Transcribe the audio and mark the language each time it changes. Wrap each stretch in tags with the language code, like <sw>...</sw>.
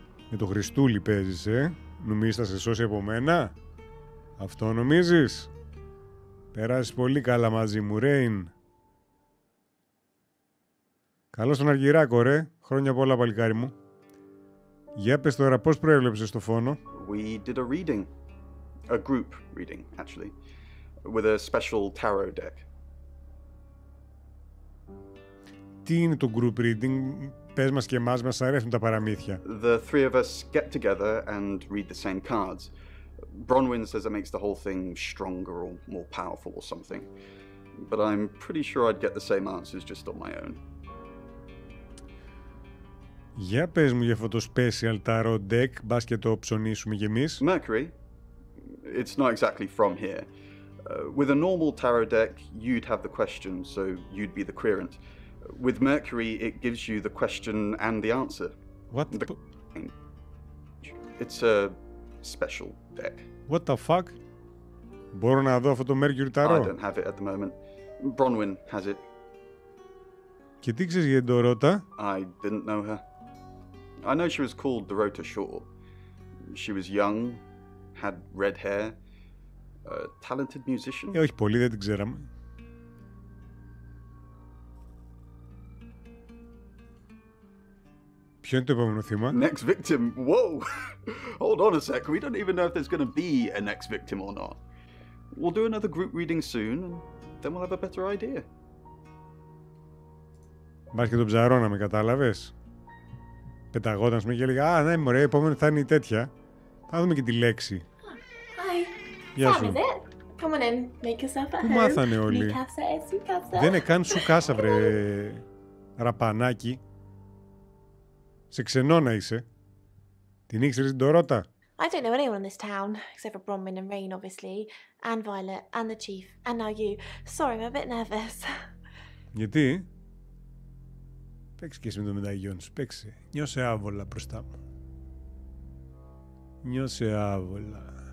<el>Με το Χριστούλη παίζεις, Νομίζεις θα σε σώσει από μένα? Αυτό νομίζεις? Περάσεις πολύ καλά μαζί μου, Ρέιν. Καλώς τον Αργυράκο, ρε. Χρόνια πολλά, παλικάρι μου. Για πες τώρα, πώς προέβλεψες το φόνο?</el> <en>We did a reading. A group reading, actually. With a special tarot deck.</en> <el>Τι είναι το group reading? Πες μας και εμάς, μας αρέσουν τα παραμύθια.</el> <en>The three of us get together and read the same cards. Bronwyn says it makes the whole thing stronger or more powerful or something. But I'm pretty sure I'd get the same answers just on my own.</en> <el>Για πες μου για αυτό το special tarot deck, μπας και το ψωνίσουμε κι εμείς.</el> <en>Mercury? It's not exactly from here. With a normal tarot deck, you'd have the question, so you'd be the querent. With Mercury, it gives you the question and the answer. What? It's a special deck. What the fuck?</en> <el>Μπορώ να δω αυτό το Mercury Tarot?</el> <en>I don't have it at the moment. Bronwyn has it.</en> <el>Και τι ξέρεις για την Ντορότα?</el> <en>I didn't know her. I know she was called Dorota Shaw. She was young, had red hair, a talented musician.</en> <el>Όχι πολύ, δεν την ξέραμε. Ποιο είναι το επόμενο θύμα?</el> <en>Next victim. Whoa. Hold on a sec. We don't even know if there's going to be a next victim or not. We'll do another group reading soon, and then we'll have a better idea.</en> <el>Μπας και τον ψαρώναμε, κατάλαβες. Πεταγόταν και έλεγα, α, ναι, μωρέ, επόμενο θα είναι η τέτοια. Θα δούμε και τη λέξη.</el> <en>Hi.</en> <el>Γεια σου.</el> <en>Sam, is it? Come on in. Make yourself at</en> <el>Πού</el> <en>home.</en> <el>μάθανε όλοι?</el> <es>Mi casa es su casa.</es> <el>Δεν είναι καν σου κάσα, βρε ραπανάκι. Σε ξενώνα είσαι. Την ήξερες την Τωρότα?</el> <en>I don't know anyone in this town, except for Bronwyn and Rain, obviously, and Violet, and the Chief, and now you. Sorry, I'm a bit nervous.</en> <el>Γιατί? Παίξε και εσύ με το μεταγιόν σου, παίξε. Νιώσε άβολα μπροστά μου. Νιώσε άβολα.</el>